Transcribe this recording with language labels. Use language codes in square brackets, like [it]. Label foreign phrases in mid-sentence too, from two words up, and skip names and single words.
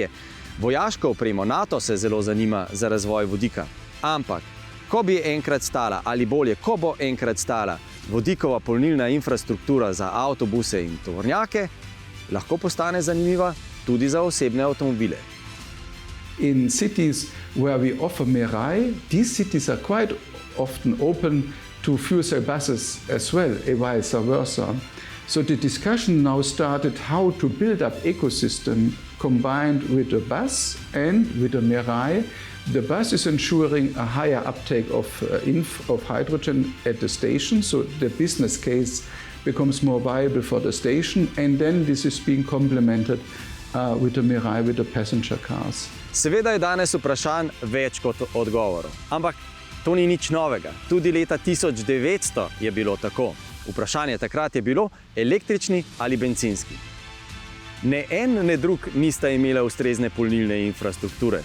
[sl] Vojaško opremo NATO se zelo zanima za razvoj vodika. Ampak, ko bi enkrat stala, ali bolje, ko bo enkrat stala vodikova polnilna infrastruktura za avtobuse in tovornjake, lahko postane zanimiva tudi za osebne avtomobile. [en] In cities where we offer Mirai, these cities are quite often open to fuel cell buses as well, and vice versa. So the discussion now started how to build up ecosystem combined with the bus and with the Mirai. The bus is ensuring a higher uptake of hydrogen at the station, so the business case becomes more viable for the station, and then this is being complemented with the Mirai, with the passenger cars. [sl] Seveda je danes vprašanj več kot odgovorov, ampak to ni nič novega. Tudi leta 1900 je bilo tako. Vprašanje takrat je bilo električni ali bencinski. Ne en, ne drug nista imela ustrezne polnilne infrastrukture.